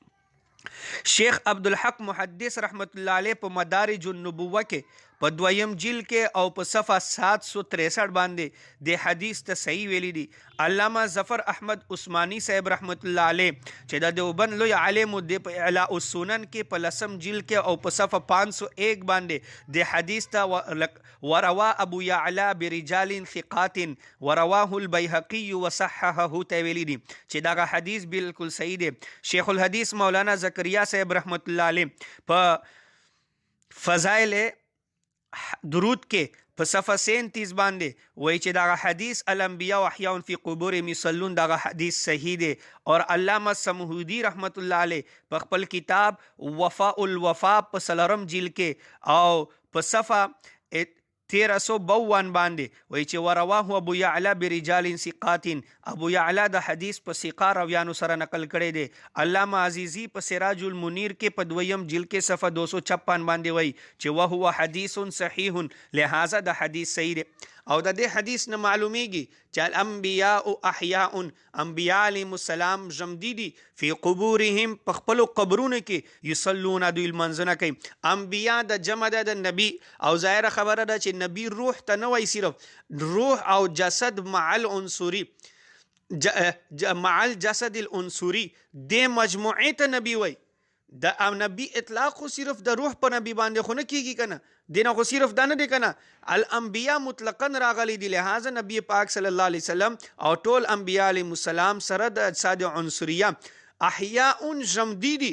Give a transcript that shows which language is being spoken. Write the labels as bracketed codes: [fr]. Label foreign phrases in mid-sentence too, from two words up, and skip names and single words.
[ps] شیخ عبدالحق محدث رحمت الله علیه په مدارج النبوه کې په دویم جلد کې او په صفحه 763 باندې د حدیث ته صحیح ویلي دي. علامه ظفر احمد عثماني صاحب رحمت الله علیه چې د دیوبند لوی عالم دی په اعلاء السنن کې په لسم جلد کې او په صفحه 501 باندې د حدیث ته [ar] وروا ابو یعلا برجال ثقات ورواه البیهقی وصححه [ps] ته ویلي دي چې دا حدیث بالکل صحیح دی. شیخ الحدیث مولانا زکریا صاحب رحمت الله علیه په فضائل درود کې په صفحه 37 باندې وایي چې دا حدیث [ar] الانبیاء احیاء فی قبورهم یصلون [ps] دا حدیث صحیح دی. اور علامه سمهودی رحمت الله علیه په خپل کتاب وفاء الوفا په 3 جلد کې او په صفحه 1352 باندې وایي چې [ar] ورواه ابو یعلا برجال ثقات [ps] ابو یعلا د حدیث په ثقه راویانو سره نقل کړی دی. علامه عزیزی په سراج المنیر کې په دویم جلد کې صفحه 256 باندې وایي چې [ar] وهو حدیث صحیح [ps] لہذا د حدیث صحیح دی. او د دې حدیث نه معلومیږي چې [ar] الانبیاء احیاء [ps] انبیاء علیهم السلام ژوندي دي [ar] فی قبورهم [ps] په خپلو قبرونو کې یصلون دوی لمانځنه کوي. انبیاء د جمع د نبی او ظاهره خبره ده چې نبی روح ته نه وایي صرف روح او جسد [ar] مع العنصری مع الجسد العنصری [ps] د مجموعه ته نبی وایي. د نبی اطلاق خو صرف د روح په نبی باندې خو نه کیږي کنه دینه خو صرف دا نه دی کنه [ar] الانبیاء مطلقاً [ps] راغلی دی. لہذا نبی پاک صلی الله علیه وسلم او ټول انبیاء علیهم السلام سره د اجساد عنصریه احیاء ژوندي دي.